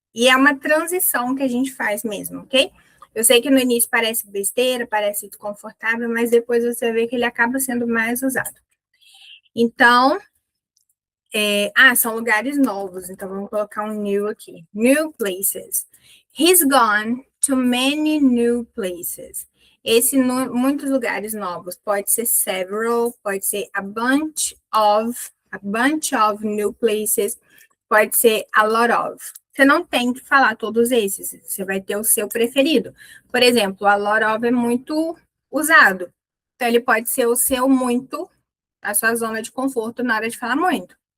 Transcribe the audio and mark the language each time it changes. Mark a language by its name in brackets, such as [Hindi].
[Portuguese] E é uma transição que a gente faz mesmo, ok? Eu sei que no início parece besteira, parece desconfortável, mas depois você vê que ele acaba sendo mais usado. Então, são lugares novos, então vamos colocar um new aqui. [English] New places. He's gone to many new places. [Portuguese] Esse muitos lugares novos. Pode ser several, pode ser [English] a bunch of new places, [Portuguese] pode ser [English] a lot of. [Portuguese] Você não tem que falar todos esses, você vai ter o seu preferido. Por exemplo, [English] a lot of [Portuguese] é muito usado. Então, ele pode ser o seu muito, a sua zona de conforto na hora de falar muito.